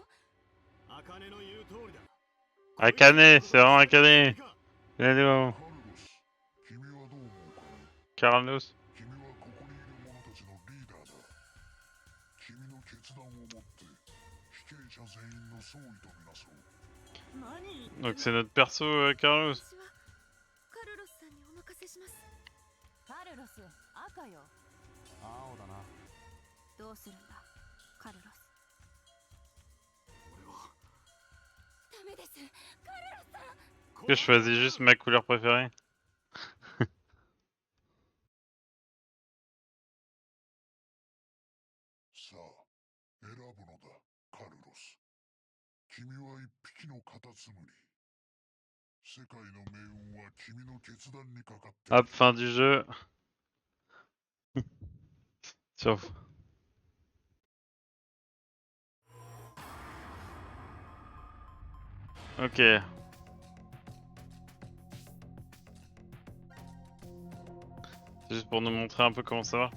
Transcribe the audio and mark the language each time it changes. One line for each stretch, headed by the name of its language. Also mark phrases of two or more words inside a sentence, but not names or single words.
Japanese: 茜の言う通りだ。
French: Akane, c'est vraiment Akane. Hello,
Japanese: カルロス君はどう思うかね Carlos. 君はここにいる者たちのリーダーだ君の決断をもって被刑者全員の総意とみなそう
French: Donc c'est notre perso Carlos.
Japanese: 私はカルロスさんにお任せしますカルロス赤よ青だな。どうするんだカルロス俺は。ダメですカルロスさん
French: Que je choisis juste ma couleur préférée.
Japanese: さあ選ぶのだ、カルロス。君は一匹のカタツムリ。世界の命運は君の決断にかかっている。
French: Hop, fin du jeu. Sur... Ok. C'est juste pour nous montrer un peu comment ça va.